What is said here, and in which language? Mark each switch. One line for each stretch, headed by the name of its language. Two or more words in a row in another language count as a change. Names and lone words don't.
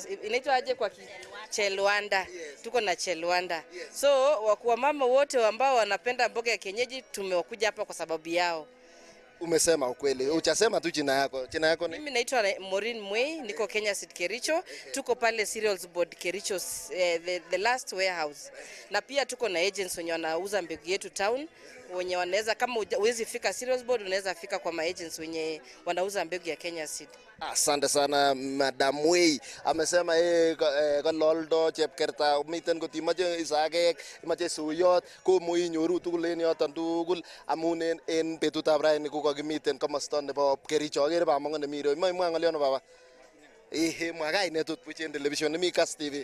Swahili: Inaitwa aje kwa chelwanda. Tuko na chelwanda. So kwa mama wote ambao wanapenda mboga ya kienyeji tumewakuja hapa kwa sababu yao. Umesema ukweli. Uchasema tu jina yako. Jina yako ni? Mimi naitwa Maureen Mwei, niko Kenya Seed Kericho. Tuko pale Cereals Board Kericho,
English: the last warehouse.
Swahili: Na pia tuko na agents wenye wanauza mbegu yetu town, wenye wanaweza, kama uwezi fika Cereals Board, unaweza fika kwa agents wenye wanauza mbegu ya Kenya Seed. Asante sana Madam Wei.
Kalenjin: Amesema ko loldo chepkerta miten kotimache isagek, imache suyot, komuch inyoru tugul en yoton tugul amun en betutab raini kokakimiten komosta nebo Kericho. Agere bamongo nemi ireu. Imwa ng'olyono baba. Mwa kainet tot buch en television nemi Kass TV.